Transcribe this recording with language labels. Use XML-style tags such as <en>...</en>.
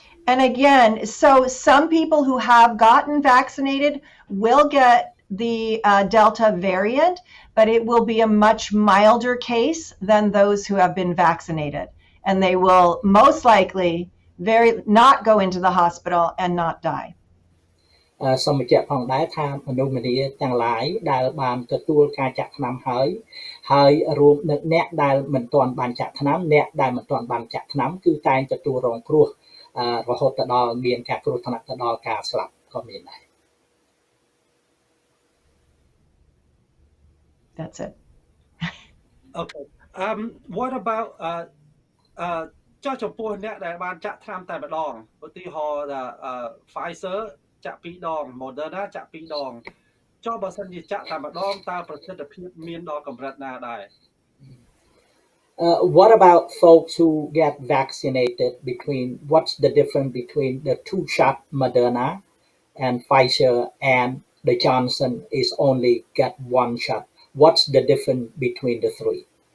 <en>And again, so some people who have gotten vaccinated will get the Delta variant, but it will be a much milder case than those who have been vaccinated. And they will most likely not go into the hospital and not die.</en> <km>សូមបញ្ជាក់ផងដែរថាមនុស្សម្នាទាំងឡាយដែលបានទទួលការចាក់ថ្នាំហើយរួមនឹងអ្នកដែលមិនទាន់បានចាក់ថ្នាំអ្នកដែលមិនទាន់បានចាក់ថ្នាំគឺតែងទទួលរងគ្រោះរហូតទៅដល់មានការគ្រោះថ្នាក់ទៅដល់ការស្លាប់ក៏មានដែរ</km> <en>That's it. Okay. What about</en> <km>ចុះចំពោះអ្នកដែលបានចាក់ថ្នាំតែម្ដងឧទាហរណ៍ថា Pfizer ចាក់2ដង Moderna ចាក់2ដងចុះបើសិនជាចាក់តែម្ដងតើប្រសិទ្ធភាពមានដល់កម្រិតណាដែរ</km> <en>What about folks who get vaccinated what's the difference between the 2-shot Moderna and Pfizer and the Johnson is only get 1 shot? What's the difference between the three?</en>